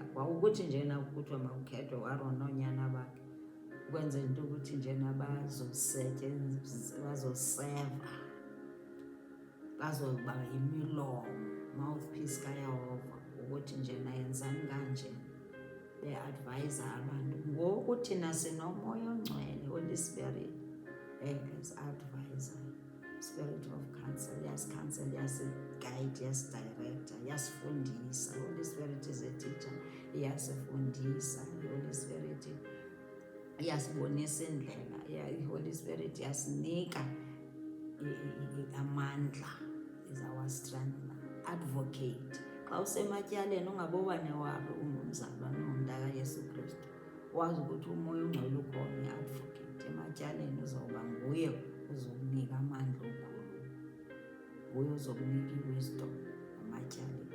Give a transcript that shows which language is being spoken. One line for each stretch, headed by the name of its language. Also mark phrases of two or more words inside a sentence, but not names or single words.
Xhosa: Kwaukuthi njena kuthiwa mawukhethwe uAaron noonyana bakhe ukwenzela into ukuthi njena bazoseva, bazoba yimilomo, mouthpiece kaYehova, ukuthi njena yenzani kanje, beadvayisa abantu. Ngoku thina sinomoya ongcwele,
English: Holy Spirit, as advisor, Spirit of counsel,
Xhosa: yasikhansela, yasigayida, yasidirecta, yasifundisa.
English: Holy Spirit is a teacher, iyasifundisa.
Xhosa: Holy Spirit iyasibonisa indlela. Holy Spirit yasinika amandla,
English: is our strength, advocate.
Xhosa: Xa usematyaleni ungabowane wabo, ungumzalwane ungumntaka Yesu Kristu, wazi ukuthi umoya ongcwele ukhona, i-advocate. Ematyaleni uzawuba nguye uzokunika amandla okhulu, nguye uzokunika i-wisdom ematyaleni.